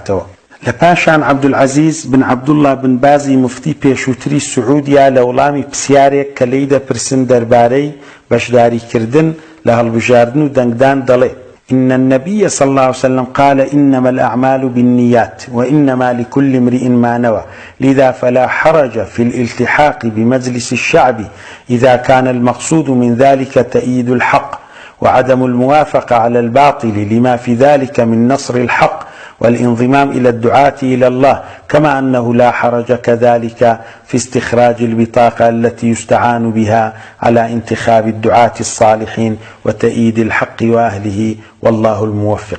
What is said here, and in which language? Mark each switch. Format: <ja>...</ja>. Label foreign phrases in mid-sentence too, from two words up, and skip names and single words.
<ckb>دەکاتەوە. لپاشان عبدالعزیز بن عبدالله بن بازی مفتی پێشووتری سعودیا لە وڵامی پرسیارێک کە لێی دەپرسن دەربارەی بەشداریکردن لە هەڵبژاردن و دەنگدان دەڵێ:</ckb> <ar>إن النبي صلى الله عليه وسلم قال إنما الأعمال بالنيات وإنما لكل امرئ ما نوى لذا فلا حرج في الالتحاق بمجلس الشعب إذا كان المقصود من ذلك تأييد الحق وعدم الموافقة على الباطل لما في ذلك من نصر الحق والانضمام إلى الدعاة إلى الله، كما أنه لا حرج كذلك في استخراج البطاقة التي يستعان بها على انتخاب الدعاة الصالحين وتأييد الحق وأهله والله الموفق.</ar>